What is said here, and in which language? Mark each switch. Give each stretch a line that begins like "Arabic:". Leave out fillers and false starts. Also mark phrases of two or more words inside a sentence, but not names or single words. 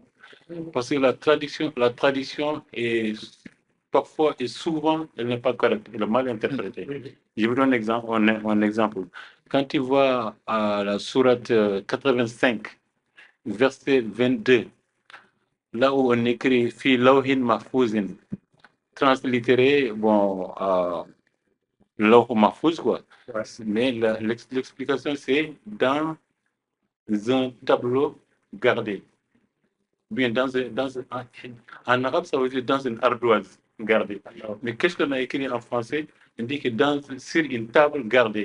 French: Parce que la tradition est parfois et souvent, elle n'est pas correcte, elle est mal interprétée. Je vous donne un exemple. Quand tu vois la sourate 85, verset 22, là où on écrit
Arabic: في لوح محفوظ,
French: translittéré, bon,
Arabic: لوح محفوظ,
French: quoi. Mais l'explication, c'est dans un tableau gardé. bien en arabe, ça veut dire dans une ardoise gardée. Mais qu'est-ce qu'on a écrit en français? On dit que sur une table gardée.